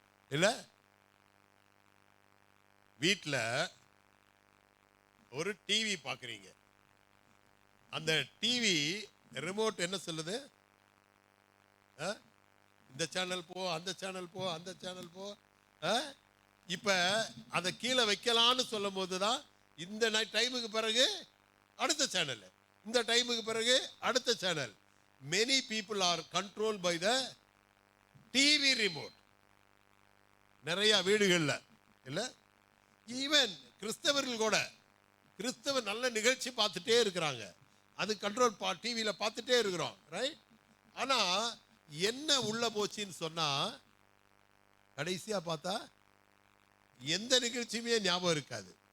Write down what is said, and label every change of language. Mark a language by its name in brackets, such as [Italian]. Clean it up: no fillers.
[Tamil] இல்ல, வீட்டுல ஒரு டிவி பாக்குறீங்க, அந்த டிவி ரிமோட் என்ன சொல்லுது? இந்த சேனல் போ, அந்த சேனல் போ, அந்த சேனல் போ. இப்ப அதை கீழே வைக்கலான்னு சொல்லும் போதுதான் இந்த டைமுக்கு பிறகு அடுத்த சேனல், இந்த டைமுக்கு பிறகு அடுத்த channel. [English] many people are controlled by the TV remote. [Tamil] நிறைய வீடுகள்ல இல்ல, ஈவன் கிறிஸ்தவர்கள் கூட, கிறிஸ்தவ நல்ல நிகழ்ச்சி பார்த்துட்டே இருக்கிறாங்க, அது கண்ட்ரோல் டிவியில பார்த்துட்டே இருக்கிறோம், ரைட்? ஆனா என்ன உள்ள போச்சுன்னு சொன்னா கடைசியா பார்த்தா எந்த நிகழ்ச்சியுமே ஞாபகம் இருக்காது.